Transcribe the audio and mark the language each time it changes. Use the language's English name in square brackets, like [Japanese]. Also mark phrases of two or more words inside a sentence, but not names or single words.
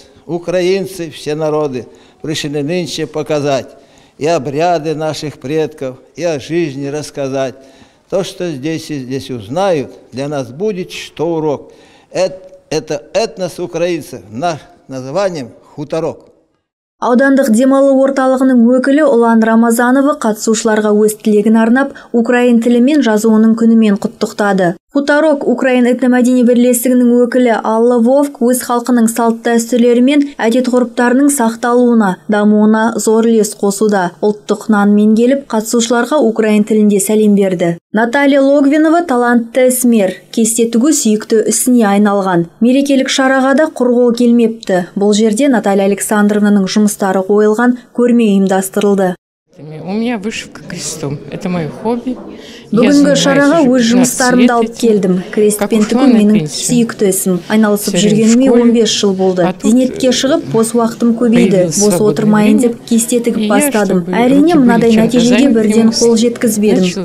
[Russian] Украинцы, все народы, пришли нынче показать и обряды наших предков, и о жизни рассказать. То, что здесь и здесь узнают, для нас будет что урок. Это этнос украинцев, наш названием Хуторок. [Kazakh] Аудандық демалу орталығының өкілі Ұлан Рамазановы қатысушыларға өз тілегін арнап, украин тілі мен жазуының күнімен құттықтады. Хуторок Украин этномәдени бірлестігінің өкілі Алла Вовк өз халқының салт дәстүрлері мен әдет-ғұрыптарының сақталуына, дамуына зор үлес қосуда. Ұлттық нанмен келіп, қатысушыларға украин тілінде сәлем берді. Наталья Логвинова талантты ісмер, кесте тігу сүйікті ісіне айналған. Мерекелік шараға да құрғол келмепті. Бұл жерде Наталья Александровнаның жұмыстары қойылған көрме ұйымдастырылды. [Russian] У меня вышивка крестом. Это мое хобби. [Kazakh] Бүгінгі шараға өз жұмыстарымды алып келдім. Крест пен тігу менің сүйікті ісім. Айналысып жүргеніме 15 жыл болды. Зейнетке шығып, бос уақытым көбейді. Бос отырмайын деп кесте тігіп бастадым. Әрине, мынадай нәтижеге бірден қол жеткізбедім.